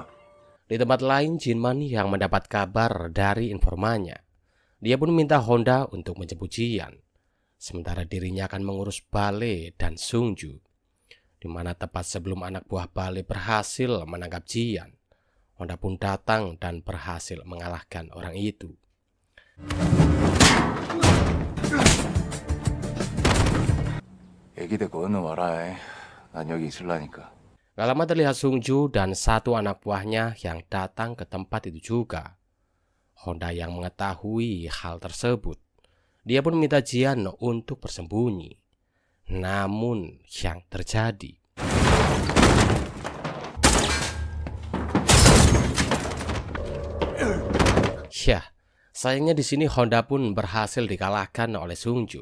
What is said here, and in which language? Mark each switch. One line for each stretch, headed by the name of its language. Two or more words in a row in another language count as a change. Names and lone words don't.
Indonesian: Di tempat lain, Jinman yang mendapat kabar dari informannya, dia pun minta Honda untuk menjemput Jian. sementara dirinya akan mengurus Bale dan Sungju, di mana tepat sebelum anak buah Bale berhasil menangkap Jian, Honda pun datang dan berhasil mengalahkan orang itu.
Korean: 애기 데리고 건너와라. 난 여기 있을라니까.
Indonesian: Gak lama terlihat Sungju dan satu anak buahnya yang datang ke tempat itu juga. Honda yang mengetahui hal tersebut, dia pun meminta Jian untuk bersembunyi. Namun yang terjadi, ya, sayangnya di sini Honda pun berhasil dikalahkan oleh Sungju.